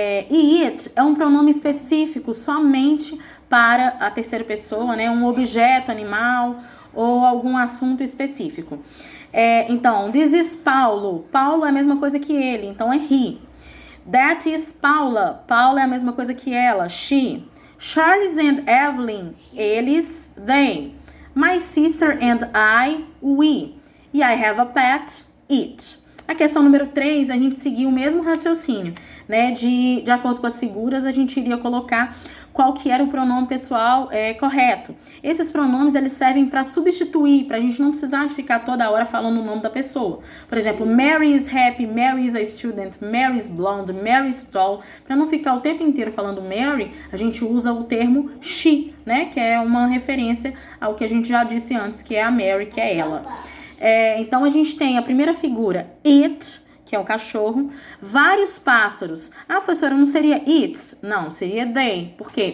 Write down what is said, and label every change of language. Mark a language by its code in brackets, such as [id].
[pt] E it é um pronome específico somente para a terceira pessoa, né? Um objeto, animal ou algum assunto específico. Então, [en] this is Paulo. [pt] Paulo é a mesma coisa que ele, então é he. [en] That is Paula. [pt] Paula é a mesma coisa que ela, she. Charles and Evelyn, eles, they. [en] My sister and I, we. E I have a pet, it. [pt] A questão número 3, a gente seguiu o mesmo raciocínio, né? De acordo com as figuras, a gente iria colocar qual que era o pronome pessoal correto. Esses pronomes, eles servem para substituir, para a gente não precisar de ficar toda hora falando o nome da pessoa. [en] Por exemplo, Mary is happy, Mary is a student, Mary is blonde, Mary is tall. [pt] Para não ficar o tempo inteiro falando Mary, a gente usa o termo she, né? Que é uma referência ao que a gente já disse antes, que é a Mary, que é ela. Então, a gente tem a primeira figura, it, que é o cachorro, vários pássaros. Ah, professora, não seria its? Não, seria they. Por quê?